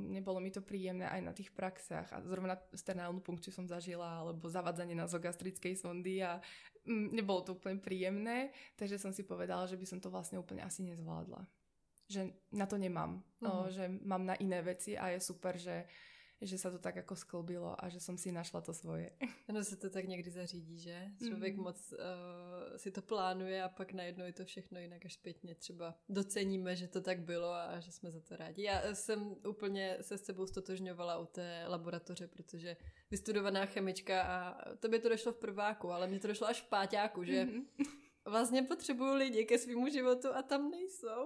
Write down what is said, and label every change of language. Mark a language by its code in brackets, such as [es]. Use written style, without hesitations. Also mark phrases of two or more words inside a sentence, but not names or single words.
[sk] Nebolo mi to príjemné aj na tých praxách. A zrovna sternálnu punkciu som zažila, alebo zavadzanie nazogastrickej sondy a nebolo to úplne príjemné. Takže som si povedala, že by som to vlastne úplne asi nezvládla. Že na to nemám. Že mám na iné veci a je super, že sa to tak ako sklbilo a že som si našla to svoje. [cs] Ano, se to tak někdy zařídí, že? Člověk moc si to plánuje a pak najednou je to všechno jinak až zpětně. Třeba doceníme, že to tak bylo a že jsme za to rádi. Já jsem úplně se s sebou stotožňovala u té laboratoře, protože vystudovaná chemička a tobě to došlo v prváku, ale mně to došlo až v páťáku, že vlastně potřebuju lidi ke svýmu životu a tam nejsou.